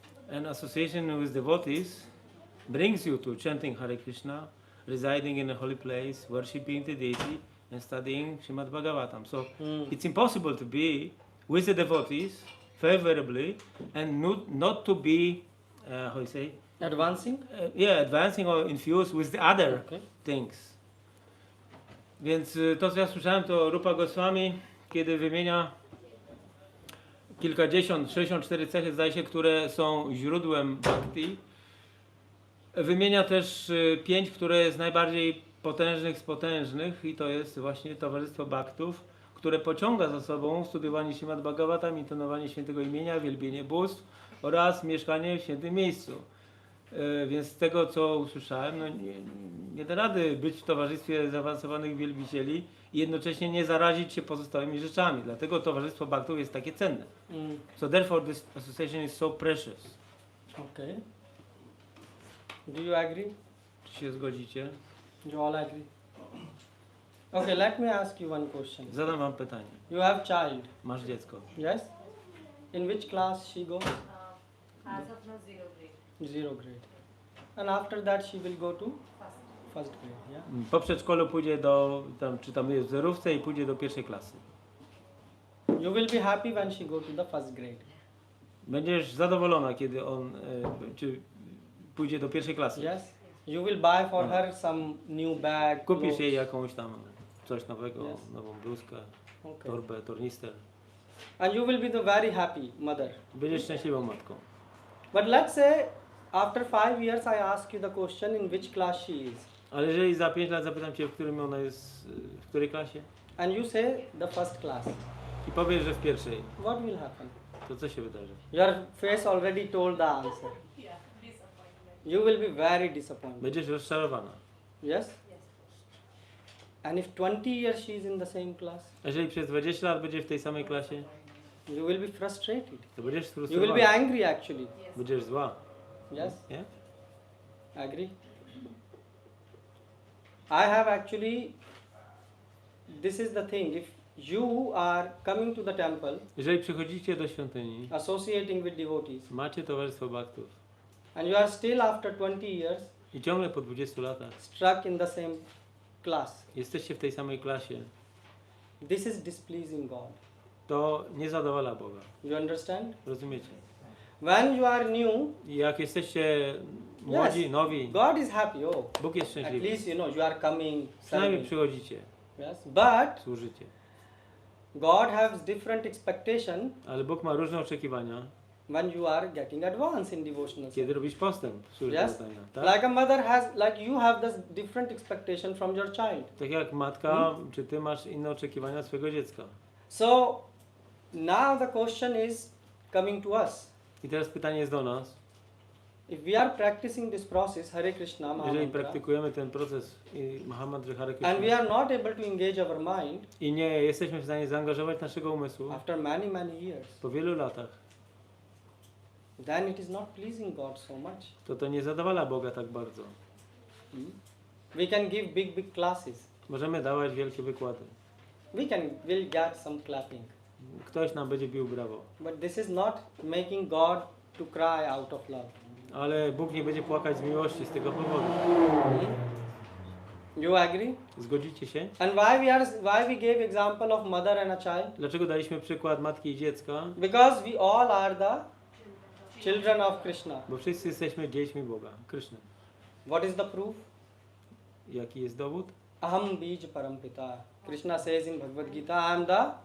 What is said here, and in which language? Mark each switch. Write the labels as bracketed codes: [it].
[en] And association with devotees brings you to chanting Hare Krishna, residing in a holy place, worshipping the deity, and studying Srimad Bhagavatam. So it's impossible to be with the devotees favorably and not to be, how you say? Advancing? Advancing or infused with the other Okay. things. [pl] Więc to, co ja słyszałem, to Rupa Goswami, kiedy wymienia kilkadziesiąt, 64 cechy, zdaje się, które są źródłem bhakti. Wymienia też 5, które jest najbardziej potężnych z potężnych i to jest właśnie towarzystwo bhaktów, które pociąga za sobą studiowanie Śrimad Bhagavatam, intonowanie świętego imienia, wielbienie bóstw oraz mieszkanie w świętym miejscu. Więc z tego, co usłyszałem, no nie da rady być w towarzystwie zaawansowanych wielbicieli i jednocześnie nie zarazić się pozostałymi rzeczami. Dlatego towarzystwo bhaktów jest takie cenne. [en] So therefore this association is so precious. Okay. Do you agree? [pl] Czy się zgodzicie? [en] You all agree? Okay, let me ask you one question. [pl] Zadam wam pytanie. [en] You have child, [pl] Masz dziecko. [en] yes? In which class she goes? As of now, 0 grade. 0 grade. And after that she will go to First. first grade, yeah? [pl] Po przedszkolu pójdzie do, czy tam jest w zerówce i pójdzie do pierwszej klasy. [en] You will be happy when she go to the first grade. [pl] Będziesz zadowolona, kiedy on czy pójdzie do pierwszej klasy. [en] Yes? You will buy for her some new bag. [pl] Kupisz [en] clothes. [pl] jej jakąś tam coś nowego, [en] Yes. [pl] nową bluzkę, [en] Okay. [pl] torbę, tornister. [en] And you will be the very happy mother. [pl] Będziesz szczęśliwą matką. [en] But let's say after 5 years I ask you the question in which class she is. [pl] Ale jeżeli za 5 lat zapytam cię, w którym ona jest, w której klasie [en] And you say the first class. [pl] i powiesz, że w pierwszej, [en] What will happen? [pl] to co się wydarzy? [en] Your face already told the answer. Yeah, disappointment. You will be very disappointed. [pl] Będziesz rozczarowana. [en] Yes? Yes. And if 20 years she is in the same class, [pl] A jeżeli przez 20 lat będzie w tej samej klasie, [en] you will be frustrated. [pl] to będziesz [en] You will be [pl] sfrustrowana. [en] angry actually. Yes. [pl] Będziesz zła. [en] Yes? [pl] Nie? [en] Agree? I have actually, this is the thing, if you are coming to the temple, [pl] Jeżeli przychodzicie do świątyni, [en] associating with devotees, [pl] macie towarzystwo bhaktów [en] and you are still after 20 years [pl] i ciągle po 20 latach [en] stuck in the same class, [pl] jesteście w tej samej klasie, [en] this is displeasing God. [pl] to nie zadowala Boga. [en] You understand? [pl] Rozumiecie? [en] When you are new, [pl] I jak jesteście młodzi, nowi, [en] God is happy. Oh, [pl] Bóg jest [en] at [pl] szczęśliwy. [en] least you know you are coming, [pl] Przynajmniej [en] serving. [pl] przychodzicie, [en] Yes, but [pl] służycie. [en] God has different expectation [pl] Ale Bóg ma różne oczekiwania, [en] when you are getting advanced in devotional [pl] kiedy [en] service. [pl] robisz postęp w służbie [en] Yes? [pl] oddania. Tak? [en] Like a mother has, like you have this different expectation from your child. [pl] Tak jak matka, czy ty masz inne oczekiwania od swojego dziecka. [en] So now the question is coming to us. [pl] I teraz pytanie jest do nas. [en] If we are practicing this process, Hare Krishna, [pl] Jeżeli [en] Mahamantra, [pl] praktykujemy ten proces Mahamantry Hare [en] and we [pl] Krishna [en] are not able to engage our mind [pl] i nie jesteśmy w stanie zaangażować naszego umysłu [en] after many, many years, [pl] po wielu latach, [en] then it is not pleasing God so much. [pl] to nie zadowala Boga tak bardzo. [en] We can give big, big classes. [pl] Możemy dawać wielkie wykłady. [en] We'll get some clapping. [pl] Ktoś nam będzie bił brawo. [en] But this is not making God to cry out of love. [pl] Ale Bóg nie będzie płakać z miłości z tego powodu. [en] You agree? [pl] Zgodzicie się? [en] And why we gave example of mother and a child? [pl] Dlaczego daliśmy przykład matki i dziecka? [en] Because we all are the children of Krishna. [pl] Bo wszyscy jesteśmy dziećmi Boga, Kryszny. [en] What is the proof? [pl] Jaki jest dowód? [sa] Aham bij parampita. [en] Krishna says in Bhagavad Gita, I am the